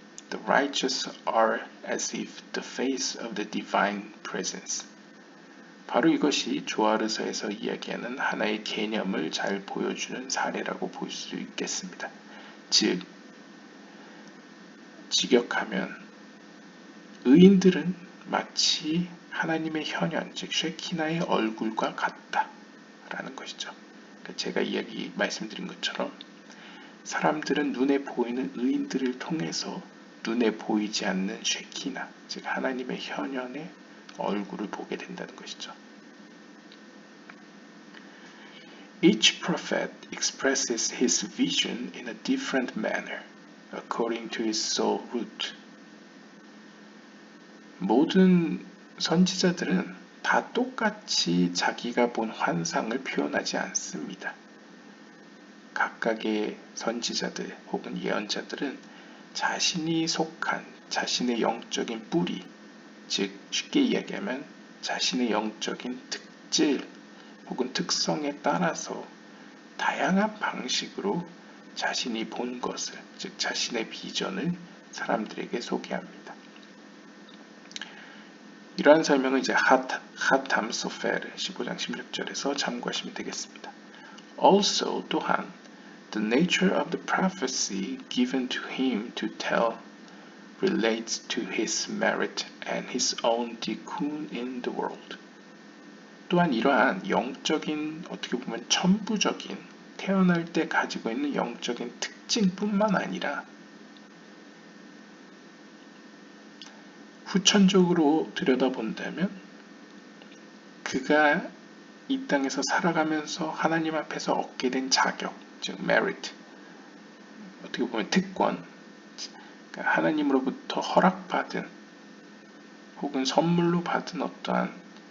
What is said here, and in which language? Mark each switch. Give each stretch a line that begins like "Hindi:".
English: The righteous are as if the face of the divine presence.
Korean: 바로 이것이 조아르서에서 이야기하는 하나의 개념을 잘 보여주는 사례라고 볼 수 있겠습니다. 즉, 직역하면 의인들은 마치 하나님의 현현, 즉 쉐키나의 얼굴과 같다라는 것이죠. 제가 말씀드린 것처럼 사람들은 눈에 보이는 의인들을 통해서 눈에 보이지 않는 쉐키나, 즉 하나님의 현현의 얼굴을 보게 된다는 것이죠.
English: Each prophet expresses his vision in a different manner, according to his soul root.
Korean: 모든 선지자들은 다 똑같이 자기가 본 환상을 표현하지 않습니다. 각각의 선지자들 혹은 예언자들은 자신이 속한 자신의 영적인 뿌리, 즉 쉽게 이야기하면 자신의 영적인 특질 혹은 특성에 따라서 다양한 방식으로 자신이 본 것을, 즉 자신의 비전을 사람들에게 소개합니다. 이러한 설명은 이제 하탐 소페르 15장 16절에서 참고하시면 되겠습니다.
English: Also
Korean: 또한
English: the nature of the prophecy given to him to tell relates to his merit and his own tikkun in the world.
Korean: 또한 이러한 영적인, 어떻게 보면 천부적인, 태어날 때 가지고 있는 영적인 특징뿐만 아니라 후천적으로 들여다본다면 그가 이 땅에서 살아가면서 하나님 앞에서 얻게 된 자격, 즉 merit, 어떻게 보면 특권, 그러니까 하나님으로부터 허락받은 혹은 선물로 받은 어떠한